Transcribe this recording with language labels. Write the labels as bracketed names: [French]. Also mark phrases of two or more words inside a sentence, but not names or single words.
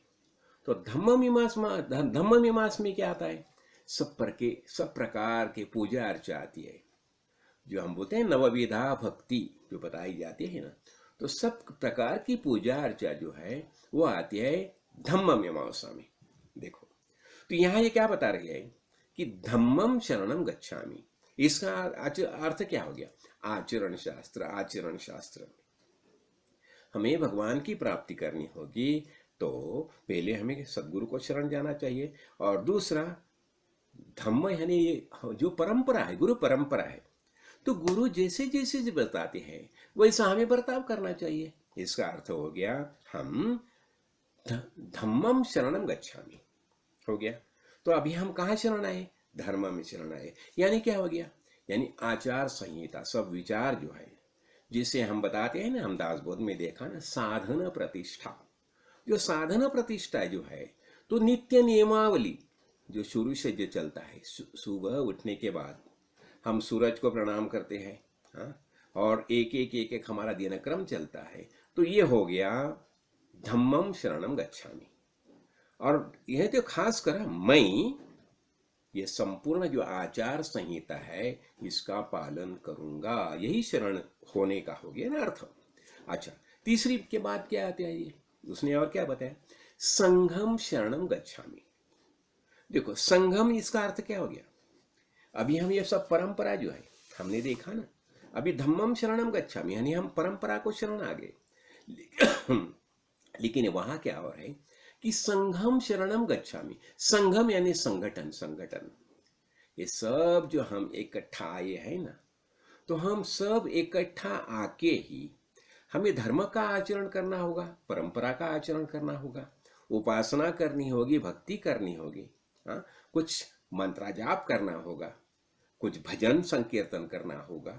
[Hindi] तो धम्म मीमांसा में क्या आता है, सब प्रकार के पूजा अर्चा आती है, जो हम बोलते हैं नवविधा भक्ति जो बताई जाती है ना, तो सब प्रकार की पूजा अर्चा जो है वो आती है धम्म मीमांसा में। देखो, तो यहाँ ये क्या बता रही है कि [Pali] धम्मम शरणम गच्छामि, [Hindi] इसका अर्थ क्या हो गया, आचरण शास्त्र। हमें भगवान की प्राप्ति करनी होगी तो पहले हमें सदगुरु को शरण जाना चाहिए, और दूसरा धम्म यानी जो परंपरा है, गुरु परंपरा है, तो गुरु जैसे जैसे बताते हैं वैसा हमें बर्ताव करना चाहिए। इसका अर्थ हो गया हम [Pali] धम्मम शरणम गच्छामि। [Hindi] हो गया। तो अभी हम कहाँ शरण आए, धर्म में शरण आए। यानी क्या हो गया, यानी आचार संहिता, सब विचार जो है, जिसे हम बताते हैं ना, हम दासबोध में देखा ना, साधन प्रतिष्ठा। जो साधन प्रतिष्ठा जो है, तो नित्य नियमावली जो शुरू से जो चलता है, सुबह उठने के बाद हम सूरज को प्रणाम करते हैं। हाँ, और एक एक एक एक हमारा दिनक्रम चलता है। तो ये हो गया [Pali] धम्मम शरणम गच्छामि। [Hindi] और यह तो खास कर मैं ये संपूर्ण जो आचार संहिता है इसका पालन करूंगा, यही शरण होने का हो गया ना अर्थ। अच्छा, तीसरी के बाद क्या आते हैं ये, उसने और क्या बताया, [Pali] संघम शरणम गच्छामि। [Hindi] देखो संघम, इसका अर्थ क्या हो गया, अभी हम ये सब परंपरा जो है हमने देखा ना, अभी [Pali] धम्मम शरणम गच्छामि [Hindi] यानी हम परंपरा को शरण आ गए। लेकिन वहां क्या हो रहा है कि [Pali] संघम शरणम गच्छामि। [Hindi] संघम यानी संगठन, संगठन। ये सब जो हम इकट्ठा आए हैं ना, तो हम सब इकट्ठा आके ही हमें धर्म का आचरण करना होगा, परंपरा का आचरण करना होगा, उपासना करनी होगी, भक्ति करनी होगी, हाँ, कुछ मंत्रा जाप करना होगा, कुछ भजन संकीर्तन करना होगा।